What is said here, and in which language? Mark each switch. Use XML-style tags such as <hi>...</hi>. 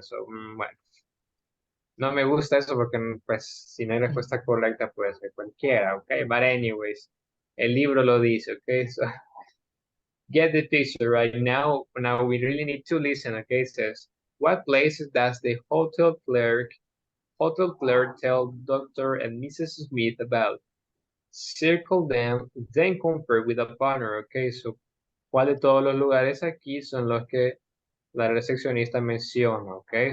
<es>So, bueno, no me gusta eso porque, pues, si no hay respuesta correcta, puede ser cualquiera, okay?</es> <en>But anyways,</en> <es>el libro lo dice, okay?</es> <en>So, get the picture right now. Now we really need to listen, okay? It says, what places does the hotel clerk tell Dr. and Mrs. Smith about? Circle them, then compare with a partner, okay?</en> <es>So, ¿cuál de todos los lugares aquí son los que la recepcionista menciona, okay?</es>